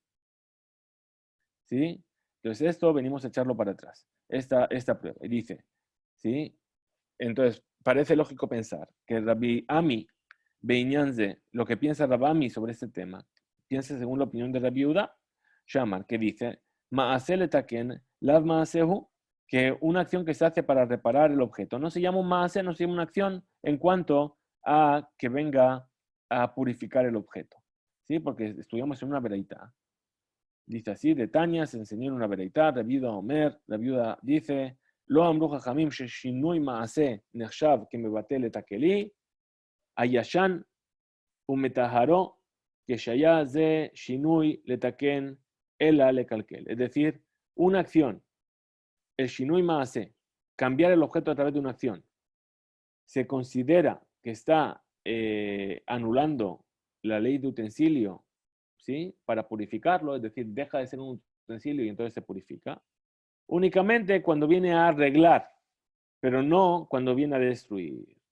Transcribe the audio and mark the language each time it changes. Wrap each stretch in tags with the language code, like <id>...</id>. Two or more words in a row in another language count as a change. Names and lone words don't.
<es>¿Sí? Entonces esto venimos a echarlo para atrás. Esta prueba. Y dice, ¿sí? Entonces parece lógico pensar que Rabbi Ami Beinyanze, lo que piensa Rabami sobre este tema, piensa según la opinión de Rabbi Yehuda Shamar, que dice,</es> <he>מעשה לתקן, לאו מעשהו,</he> <es>que una acción que se hace para reparar el objeto. No se llama un maase, no se llama una acción en cuanto a que venga a purificar el objeto. ¿Sí? Porque estudiamos en una veraita. Dice así, de Tania se enseñó en una veraita, Rabbi Yehuda Omer, Rabbi Yehuda dice,</es> <he>לא אמרו חכמים ששינוי מעשה נחשב ש מבטל את הכלי, הישן ומטהרו כשהיה זה שינוי לתקן אלא לקלקל.</he> <es>Es decir, una acción, el</es> <he>שינוי מעשה,</he> <es>cambiar el objeto a través de una acción, se considera que está anulando la ley de utensilio, ¿sí? Para purificarlo, es decir, deja de ser un utensilio y entonces se purifica, únicamente cuando viene a arreglar, pero no cuando viene a destruir.</es>